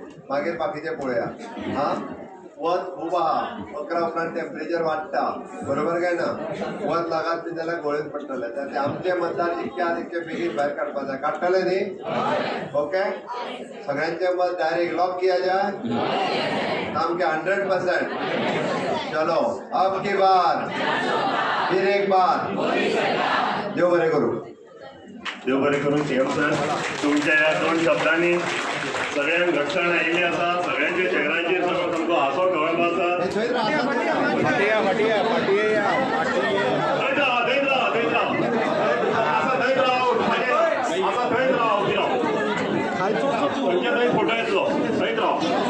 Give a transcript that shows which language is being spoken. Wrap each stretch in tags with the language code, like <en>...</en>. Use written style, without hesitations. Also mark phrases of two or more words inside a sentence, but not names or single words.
<kok>मागीर बाकीचें पळोवया. वत खूब आहा. 11 उपरांत टेम्परेचर वाडटा. बरोबर काय ना? वत लागत न्ही जाल्यार गोळेत पडटले. ते आमचे मतदार जितके आहा तितके बेगीन भायर काडपा जाय. काडटले न्ही? ओके. सगळ्यांचे मत</kok> <en>direct lock</en> <kok>किया जाय. सामके 100%.</kok> <hi>चलो, अब की बार फिर एक बार.</hi> <kok>देव बरें करूं. देव बरें करून</kok> <en>CM sir,</en> <kok>तुमच्या ह्या 2 शब्दांनी सगळ्यांक घटसण आयिल्ली आसा. सगळ्यांच्या चेहऱ्यांचेर सामको हांसो कळप आसा. थंय फोटो येतलो. थंय राव.</kok>